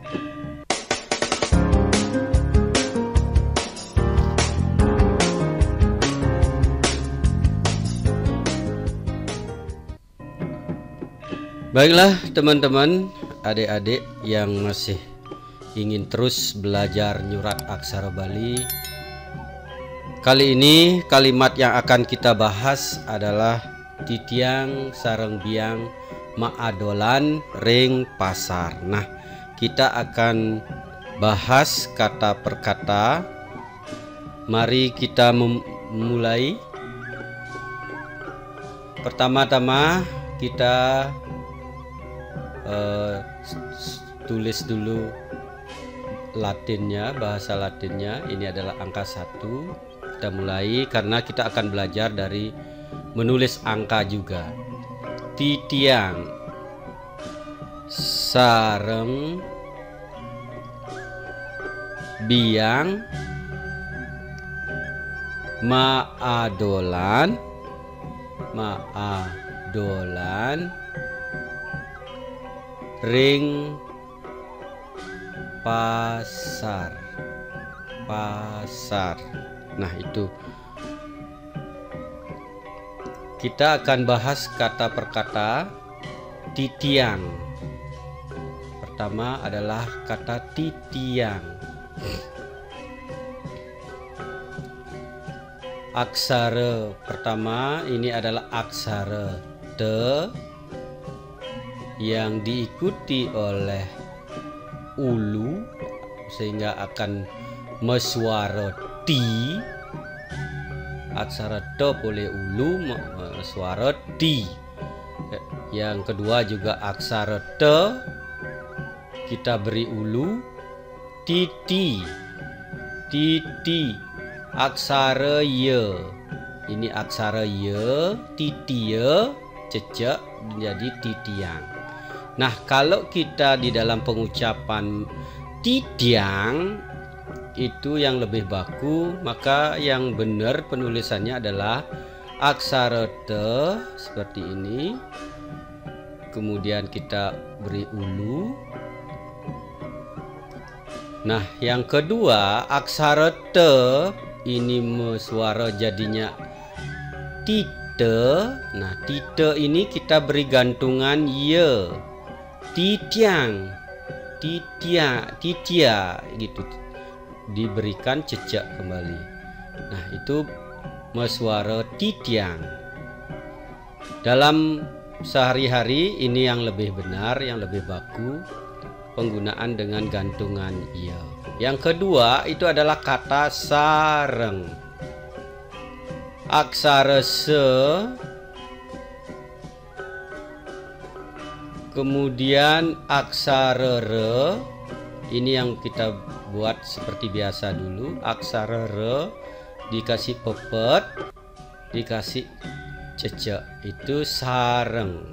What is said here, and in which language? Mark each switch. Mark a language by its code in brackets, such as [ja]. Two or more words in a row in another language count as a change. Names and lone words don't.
[id] Baiklah teman-teman, adik-adik yang masih ingin terus belajar Nyurat Aksara Bali, kali ini kalimat yang akan kita bahas adalah [ban] titiang sareng biang maadolan ring pasar. [id] Nah, kita akan bahas kata per kata. Mari kita memulai. Pertama-tama kita tulis dulu Latinnya, bahasa Latinnya. Ini adalah angka 1. Kita mulai karena kita akan belajar dari menulis angka juga. [ban] Titiang sareng biang maadolan ring pasar. [id] Nah, itu kita akan bahas kata per kata. Titiang pertama adalah kata titiang. Aksara pertama ini adalah aksara te yang diikuti oleh ulu sehingga akan mesuara ti. Aksara te boleh ulu mesuara ti. Yang kedua juga aksara te kita beri ulu, titi. Aksara ye, ini aksara ye, titi ye cecek menjadi titiang. Nah, kalau kita di dalam pengucapan titiang itu yang lebih baku, maka yang benar penulisannya adalah aksara te seperti ini. Kemudian kita beri ulu. Nah, yang kedua aksara te ini suara jadinya tite. Nah, tite ini kita beri gantungan ye. Titiang, titia gitu, diberikan cecek kembali. Nah, itu mesuara titiang. Dalam sehari-hari ini yang lebih benar, yang lebih baku penggunaan dengan gantungan ia. Yang kedua itu adalah kata sareng. Aksara se, kemudian aksara re, ini yang kita buat seperti biasa dulu. Aksara re dikasih pepet, dikasih cecek, itu sareng.